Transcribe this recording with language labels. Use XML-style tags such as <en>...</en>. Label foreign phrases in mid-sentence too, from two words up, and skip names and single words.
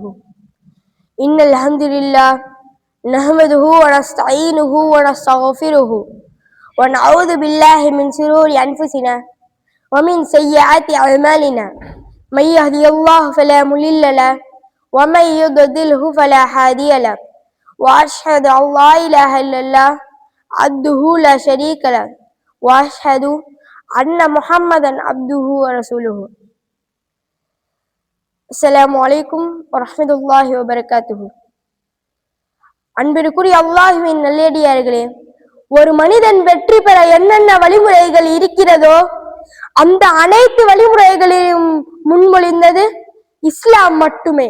<ar>إن الحمد لله نحمده ونستعينه ونستغفره ونعوذ بالله من شرور أنفسنا ومن سيئات أعمالنا. من يهدي الله فلا مضل له ومن يضلله فلا هادي له. وأشهد أن لا إله إلا الله عبده لا شريك له وأشهد أن محمدا عبده ورسوله. السلام عليكم ورحمة الله وبركاته.</ar> <ta>அன்பிற்குரிய அல்லாஹ்வின் நல்லடியார்களே, ஒரு மனிதன் வெற்றி பெற என்னென்ன வழிமுறைகள் இருக்கிறதோ அந்த அனைத்து வழிமுறைகளையும் முன்மொழிந்தது இஸ்லாம் மட்டுமே.</ta>